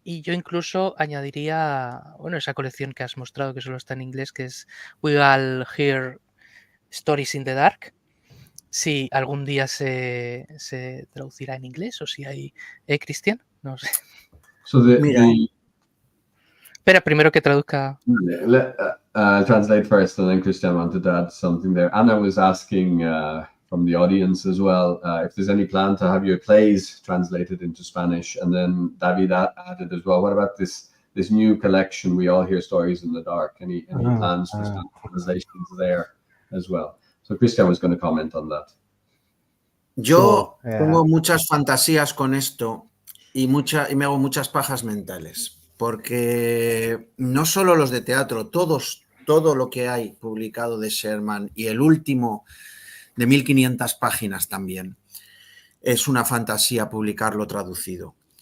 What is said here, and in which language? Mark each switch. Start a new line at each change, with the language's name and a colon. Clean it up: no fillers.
Spanish: Y yo incluso añadiría, bueno, esa colección que has mostrado, que solo está en inglés, que es We All Hear Stories in the Dark. Si algún día se traducirá en inglés o si hay... Cristian? No sé.
English: So
Spanish: Mira. Espera, primero que traduzca.
English: Translate first, and then Christian wanted to add something there. Anna was asking from the audience as well if there's any plan to have your plays translated into Spanish, and then David added as well, what about this new collection, We All Hear Stories in the Dark? Any plans for translations there as well? So Christian was going to comment on that.
Spanish: Yo tengo muchas fantasías con esto y me hago muchas pajas mentales, porque no solo los de teatro, todo lo que hay publicado de Shearman y el último de 1500 páginas también, es una fantasía publicarlo traducido.